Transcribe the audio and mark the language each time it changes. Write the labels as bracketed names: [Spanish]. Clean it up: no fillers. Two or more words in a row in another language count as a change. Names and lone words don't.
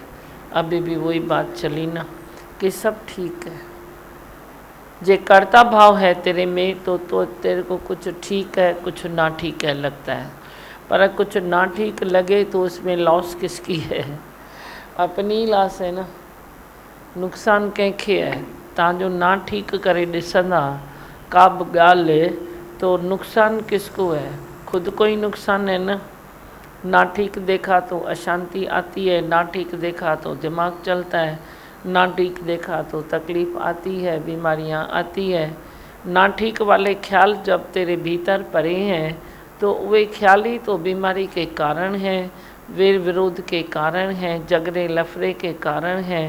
[Hindi] अभी भी वही बात चली ना कि सब ठीक है। जे कर्ता भाव है तेरे में तो तेरे को कुछ ठीक है कुछ ना ठीक है लगता है, पर कुछ ना ठीक लगे तो उसमें लॉस किसकी है? अपनी लॉस है ना। [Sindhi] नुक़सान कंहिंखे है? तव्हांजो ना ठीक करे ॾिसंदा का बि ॻाल्हि [Hindi] तो नुक़सान किसको है? खुद को ही नुकसान है ना। ना ठीक देखा तो अशांति आती है, ना ठीक देखा तो दिमाग चलता है, ना ठीक देखा तो तकलीफ़ आती है, बीमारियां आती है। ना ठीक वाले ख्याल जब तेरे भीतर पड़े हैं तो वे ख्याल ही तो बीमारी के कारण हैं, वेर विरोध के कारण हैं, झगड़े लफड़े के कारण हैं।